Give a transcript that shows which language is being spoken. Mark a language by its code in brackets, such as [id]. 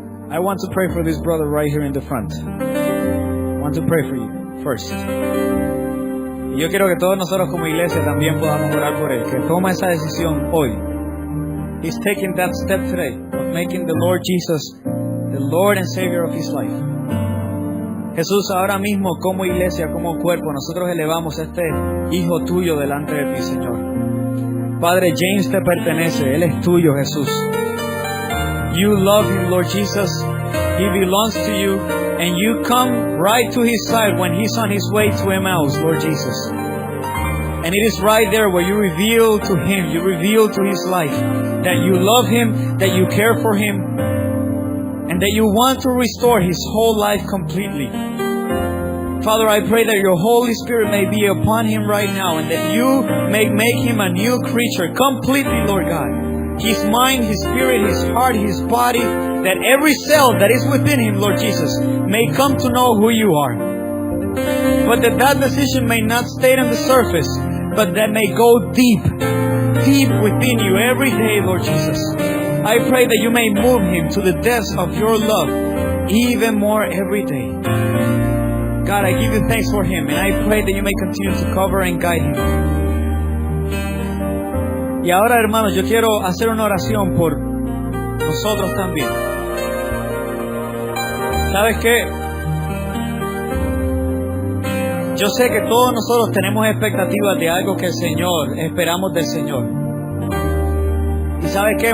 [en] I want to pray for this brother right here in the front. I want to pray for you first. [es] Y yo quiero que todos nosotros como iglesia también podamos orar por él, que toma esa decisión hoy. [en] He's taking that step today of making the Lord Jesus the Lord and Savior of his life. [es] Jesús, ahora mismo como iglesia, como cuerpo, nosotros elevamos a este hijo tuyo delante de ti, Señor. Padre, James te pertenece, él es tuyo, Jesús. [en] You love him, Lord Jesus. He belongs to you. And you come right to his side when he's on his way to Emmaus, Lord Jesus. And it is right there where you reveal to him, you reveal to his life that you love him, that you care for him, and that you want to restore his whole life completely. Father, I pray that your Holy Spirit may be upon him right now and that you may make him a new creature completely, Lord God. His mind, his spirit, his heart, his body, that every cell that is within him, Lord Jesus, may come to know who you are. But that decision may not stay on the surface, but that may go deep, deep within you every day, Lord Jesus. I pray that you may move him to the depths of your love even more every day. God, I give you thanks for him, and I pray that you may continue to cover and guide him. [es] Y ahora, hermanos, yo quiero hacer una oración por nosotros también. ¿Sabes qué? Yo sé que todos nosotros tenemos expectativas de algo que el Señor, esperamos del Señor. Y ¿sabes qué?